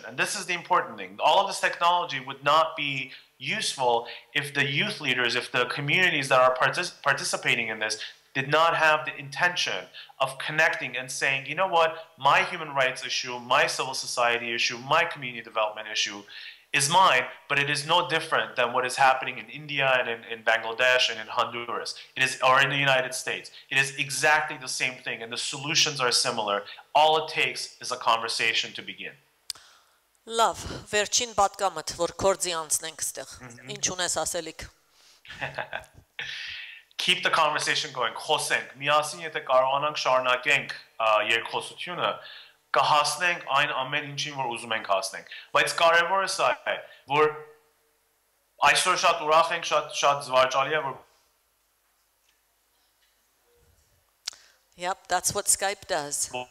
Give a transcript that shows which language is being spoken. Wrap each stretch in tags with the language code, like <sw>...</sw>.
<en>And this is the important thing. All of this technology would not be useful if the youth leaders, if the communities that are participating in this did not have the intention of connecting and saying, you know what, my human rights issue, my civil society issue, my community development issue is mine, but it is no different than what is happening in India and in Bangladesh and in Honduras. It is, or in the United States. It is exactly the same thing, and the solutions are similar. All it takes is a conversation to begin.</en> <hy>Լավ, վերջին պատկամդ, որ կորձի անցնենք ստեղ, ինչ ունես ասելիք?</hy> <en>Keep the conversation going,</en> <hy>խոսենք, միասին եթե կարողանանք շարունակենք երկխոսությունը, կհասնենք այն ամեն ինչին, որ ուզում ենք հասնենք։ Բայց կարևորը սա է, որ այսօր շատ ուրախ ենք, շատ զվարճալի է, որ</hy> <en>Yep, that's what Skype does.</en>